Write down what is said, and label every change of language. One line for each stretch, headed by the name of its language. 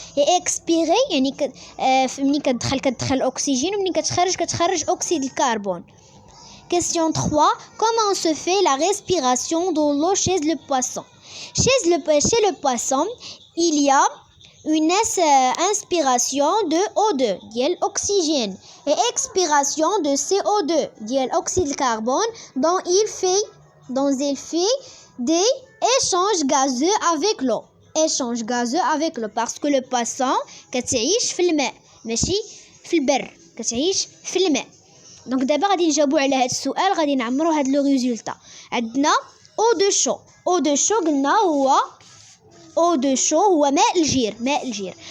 Arabic: expirer يعني ملي كتدخل الأكسجين وملي كتخرج أكسيد الكربون.
French: question 3, comment se fait la respiration dans l'eau chez le poisson? chez le poisson il y a une inspiration de O2
Arabic: ديال الأكسجين
French: et expiration de CO2
Arabic: ديال الأكسيد الكربون
French: dont il fait des échanges gazeux avec l'eau. échange gazeux avec l'eau parce que le poisson
Arabic: كتعيش في الماء ماشي في البر كتعيش في الماء. دونك دابا غادي نجاوبوا على هذا السؤال غادي نعمروا هذا لو ريزولطا. عندنا او دو شو. او دو شو قلنا هو او دو شو هو ماء الجير ماء الجير.